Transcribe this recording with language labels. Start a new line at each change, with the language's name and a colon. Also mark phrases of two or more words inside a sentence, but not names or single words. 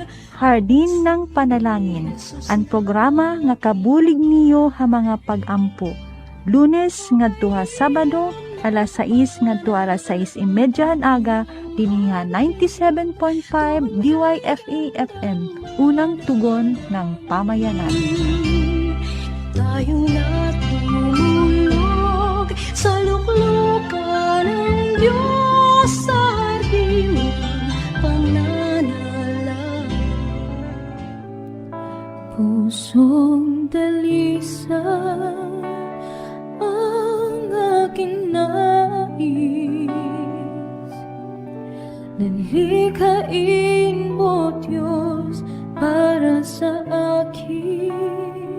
Waray: Hardin ng Panalangin, ang programa nga kabulig niyo ha mga pag-ampo. Lunes ngadto ha Sabado, alas 6 ngadto alas 6:30 aga, dinhi 97.5 DYFE FM,
Filipino: unang tugon ng pamayanan. Tayong natulog sa luklukan ng Diyos sa hardin ng pananalang. Pusong dalisay ang aking nais, nalikhain mo Diyos para sa akin.